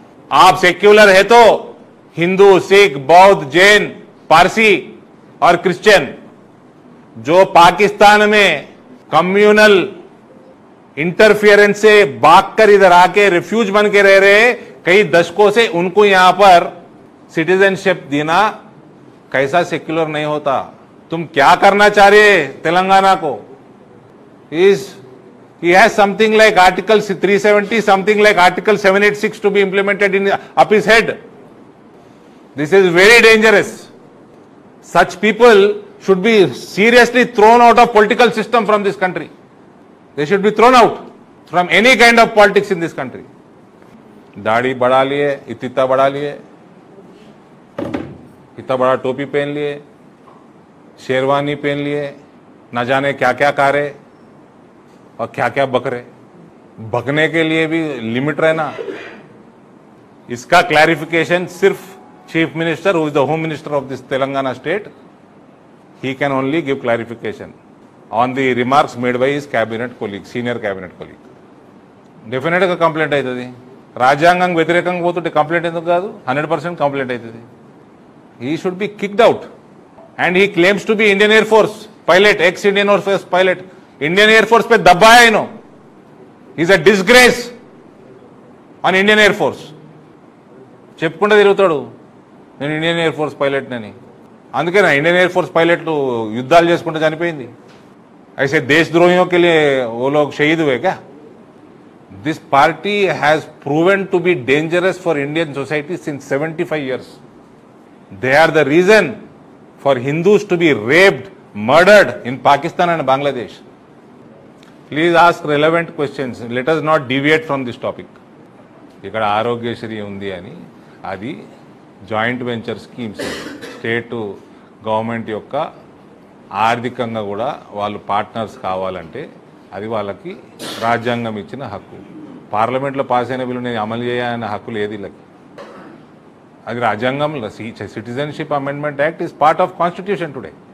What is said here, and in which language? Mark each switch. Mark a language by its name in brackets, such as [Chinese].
[Hindi] आप सेक्युलर है तो हिंदू, सिख, बौद्ध, जैन, पारसी और क्रिश्चियन जो पाकिस्तान में कम्युनल इंटरफियरेंस से भागकर इधर आके रिफ्यूज बन के रह रहे कई दशकों से, उनको यहां पर सिटीजनशिप देना कैसा सेक्युलर नहीं होता? तुम क्या करना चाह रहे तेलंगाना को? [English] He has something like Article 370, something like Article 786 to be implemented in up his head. This is very dangerous. Such people should be seriously thrown out of political system from this country. They should be thrown out from any kind of politics in this country. [Hindi] दाढ़ी बढ़ा लिए, इतना बढ़ा लिए, इतना बड़ा टोपी पहन लिए, शेरवानी पहन लिए, न जाने क्या क्या कारे और क्या क्या बकरे. बकने के लिए भी लिमिट रहना. इसका क्लैरिफिकेशन सिर्फ [English] Chief minister, who is the home minister of this Telangana state, he can only give clarification on the remarks made by his cabinet colleague, senior cabinet colleague. Definitely a complaint [Telugu] aitadi. రాజ్యాంగం వ్యతిరేకంగా పోతుంటే complaint ఎందుకు కాదు? 100% complaint అవుతుంది. [English] He should be kicked out. And he claims to be Indian Air Force pilot, ex-Indian Air Force pilot. [Hindi] Indian Air Force पे दबाया इनो. [English] He's a disgrace on Indian Air Force. [Telugu] చెప్పుకుంటూ తిరుగుతాడు నేను ఇండియన్ ఎయిర్ ఫోర్స్ పైలట్ అని. అందుకే నా Indian air force పైలట్లు యుద్ధాలు చేసుకుంటూ చనిపోయింది. [Hindi] ऐसे देशद्रोहियों के लिए वो लोग शहीद हुए क्या? [English] This party has proven to be dangerous for Indian society since 75 years. They are the reason for Hindus to be raped, murdered in Pakistan and Bangladesh. Please ask relevant questions. Let us not deviate from this topic. [Telugu] ఇక్కడ ఆరోగ్యశ్రీ ఉంది అని అది joint venture schemes, state government యొక్క ఆర్థికంగా కూడా వాళ్ళు partners కావాలంటే అది వాళ్ళకి రాజ్యాంగం ఇచ్చిన హక్కు. పార్లమెంట్లో పాస్ అయిన బిల్లుని అమలు చేయాలనే హక్కు లేదు వీళ్ళకి. అది రాజ్యాంగంలో [English] Citizenship amendment act is part of constitution today.